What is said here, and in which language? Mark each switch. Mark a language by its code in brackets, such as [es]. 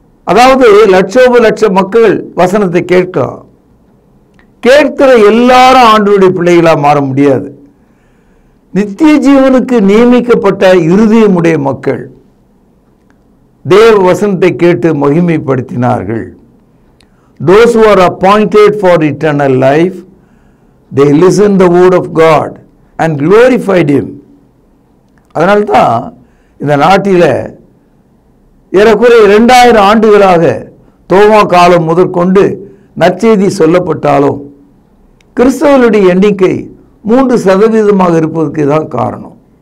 [ta] அதாவது லட்சோப லட்ச மக்கள் வசனத்தை கேட்கலாம். கேட்கிற எல்லாரும் ஆண்டவருடைய பிள்ளைகளாக மாற முடியாது. நித்திய ஜீவனுக்கு நியமிக்கப்பட்ட இருதயமுடைய மக்கள் தேவ வசனத்தை கேட்டு மகிமைப்படுத்தினார்கள். [en] Those who are appointed for eternal life, they listened the word of God and glorified him. [ta] அதனால்தான் இந்த நாட்டில் ஏறக்குறைய 2000 ஆண்டுகளாக தோமா காலம் முதற்கொண்டு நற்செய்தி சொல்லப்பட்டாலும் கிறிஸ்தவர்களுடைய எண்ணிக்கை 3% இருப்பதற்கு தான் காரணம்.